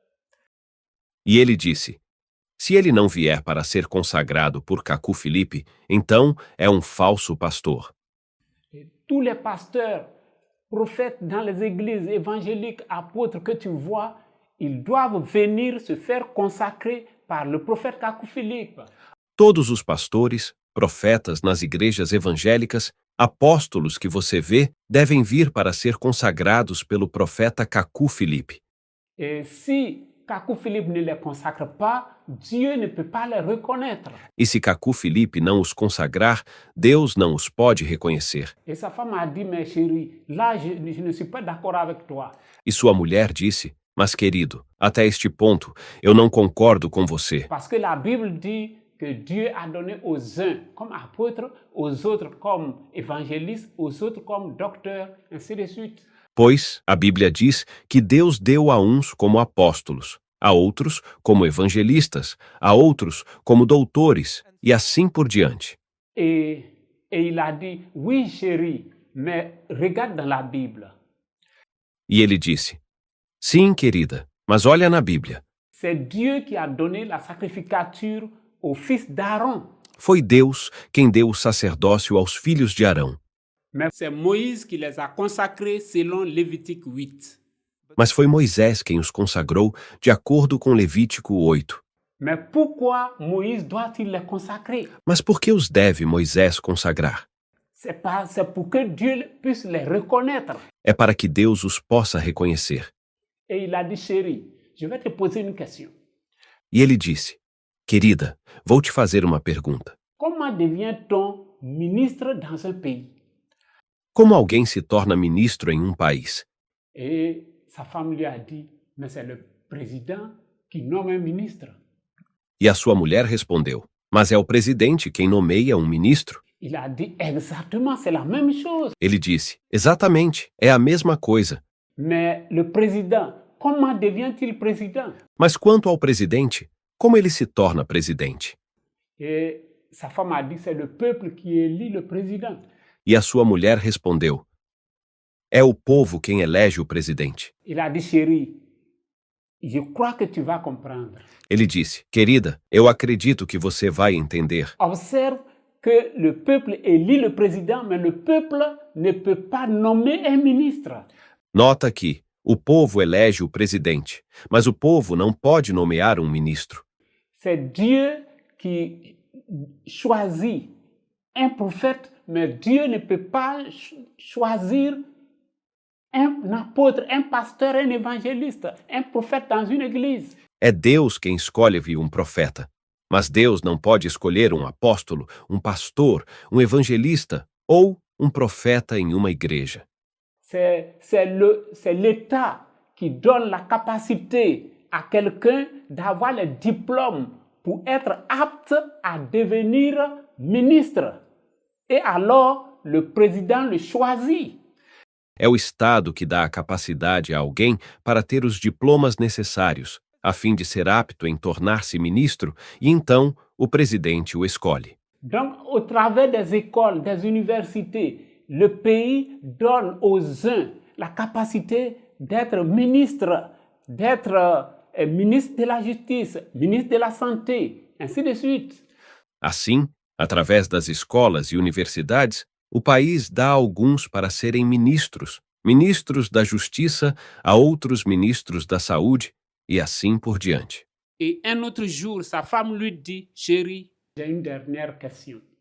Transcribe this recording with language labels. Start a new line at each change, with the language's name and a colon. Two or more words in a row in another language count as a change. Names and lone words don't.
Portuguese: E ele disse: se ele não vier para ser consagrado por Kaku Felipe, então é um falso pastor.
French: Et tous les pasteurs, prophètes dans les églises évangéliques, apôtres que tu vois, ils doivent venir se faire consacrer par le prophète Kakou Philippe.
Portuguese: Todos os pastores, profetas nas igrejas evangélicas, apóstolos que você vê, devem vir para ser consagrados pelo profeta Kaku Felipe.
French: Et si Kakou Philippe ne les consacre pas, Dieu ne peut pas les reconnaître.
Portuguese: E se Kaku Felipe não os consagrar, Deus não os pode reconhecer.
French: Et sa femme a dit, mais chérie, là je ne suis pas d'accord avec toi.
Portuguese: E sua mulher disse: mas querido, até este ponto, eu não concordo com você.
French: Parce que la Bible dit que Dieu a donné aux uns comme apôtres, aux autres comme évangélistes, aux autres comme docteurs, ainsi de suite.
Portuguese: Pois a Bíblia diz que Deus deu a uns como apóstolos, a outros como evangelistas, a outros como doutores, e assim por diante.
French: Et il a dit, oui chérie, mais regarde dans la Bible.
Portuguese: E ele disse: sim, querida, mas olha na Bíblia.
French: C'est Dieu qui a donné la sacrificature au fils d'Aaron.
Portuguese: Foi Deus quem deu o sacerdócio aos filhos de Arão.
French: Mais c'est Moïse qui les a consacrés selon Lévitique 8.
Portuguese: Mas foi Moisés quem os consagrou de acordo com Levítico 8.
French: Mais pourquoi Moïse doit-il les consacrer?
Portuguese: Mas por que os deve Moisés consagrar?
French: C'est pour que Dieu puisse les reconnaître.
Portuguese: É para que Deus os possa reconhecer.
French: Et il a dit, chérie, je vais te poser une question.
Portuguese: E ele disse: Querida, vou te fazer uma pergunta.
French: Comment devient-on ministre dans un pays?
Portuguese: Como alguém se torna ministro em um país?
French: Et sa femme lui a dit, mais c'est le président qui nomme un ministre.
Portuguese: E a sua mulher respondeu: Mas é o presidente quem nomeia um ministro?
French: Il a dit, exactement, c'est la même chose.
Portuguese: Ele disse: Exatamente, é a mesma coisa.
French: Mais le président, comment devient-il président?
Portuguese: Mas quanto ao presidente, como ele se torna presidente?
French: Et sa femme a dit, c'est le peuple qui élit le président.
Portuguese: E a sua mulher respondeu: É o povo quem elege o presidente.
French: Il a dit, chérie, je crois que tu vas comprendre.
Portuguese: Ele disse: Querida, eu acredito que você vai entender.
French: Observe que le peuple élit le président, mais le peuple ne peut pas nommer un ministre.
Portuguese: Nota que o povo elege o presidente, mas o povo não pode nomear um ministro.
French: C'est Dieu qui choisit un prophète, mais Dieu ne peut pas choisir un apôtre, un pasteur, un évangéliste, un prophète dans une église.
Portuguese: É Deus quem escolhe um profeta, mas Deus não pode escolher um apóstolo, um pastor, um evangelista ou um profeta em uma igreja.
French: C'est l'État qui donne la capacité à quelqu'un d'avoir le diplôme pour être apte à devenir ministre. Et alors, le président le choisit.
Portuguese: É o Estado que dá a capacidade a alguém para ter os diplomas necessários, a fim de ser apto em tornar-se ministro, e então o presidente o escolhe.
French: Donc, au travers des écoles, des universités, le pays donne aux uns la capacité d'être ministre, d'être ministre de la justice, ministre de la santé, ainsi de suite.
Portuguese: Assim, através das escolas e universidades, o país dá a alguns para serem ministros, ministros da justiça, a outros ministros da saúde, e assim por diante.
French: Et un autre jour, sa femme lui dit, chérie, j'ai une dernière question.